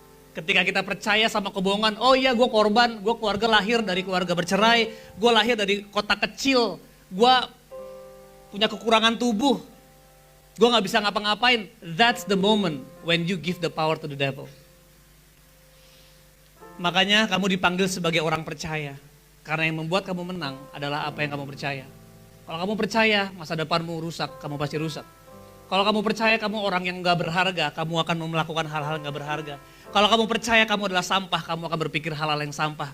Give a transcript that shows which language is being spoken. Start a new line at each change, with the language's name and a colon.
Indonesian: Ketika kita percaya sama kebohongan, oh iya gue korban, gue keluarga lahir dari keluarga bercerai, gue lahir dari kota kecil, gue punya kekurangan tubuh, gue gak bisa ngapa-ngapain.
English: That's the moment when you give the power to the devil.
Indonesian: Makanya kamu dipanggil sebagai orang percaya, karena yang membuat kamu menang adalah apa yang kamu percaya. Kalau kamu percaya masa depanmu rusak, kamu pasti rusak. Kalau kamu percaya kamu orang yang gak berharga, kamu akan melakukan hal-hal yang gak berharga. Kalau kamu percaya kamu adalah sampah, kamu akan berpikir hal-hal yang sampah.